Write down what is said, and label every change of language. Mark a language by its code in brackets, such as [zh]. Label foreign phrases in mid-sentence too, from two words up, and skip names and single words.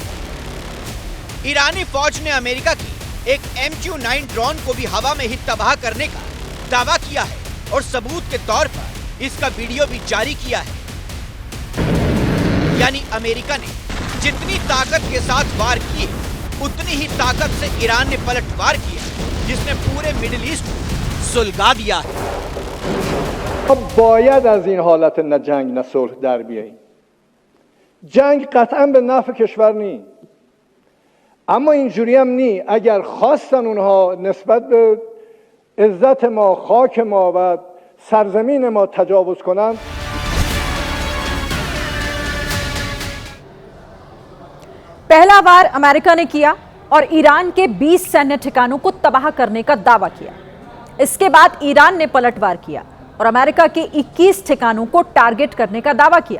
[hi] ईरानी फौज ने अमेरिका की एक MQ-9 ड्रोन को भी हवा में ही तबाह करने का दावा किया है और सबूत के तौर पर इसका वीडियो भी जारी किया है। यानी अमेरिका ने जितनी ताकत के साथ वार किए, उतनी ही ताकत से ईरान ने पलटवार किया, जिसने पूरे मिडिल ईस्ट को सुलगा दिया है। [fa] باید از این حالت نه جنگ نه صلح در بیاییم. جنگ قطعا به نفع کشور نی. اما اینجوری هم نی. اگر خواستن اونها نسبت به عزت ما، خاک ما و سرزمین ما تجاوز کنن. [hi] पहला वार अमेरिका ने किया और ईरान के 20 सैन्य ठिकानों को तबाह करने का दावा किया। इसके बाद ईरान ने पलटवार किया और अमेरिका के 21 ठिकानों को टारगेट करने का दावा किया।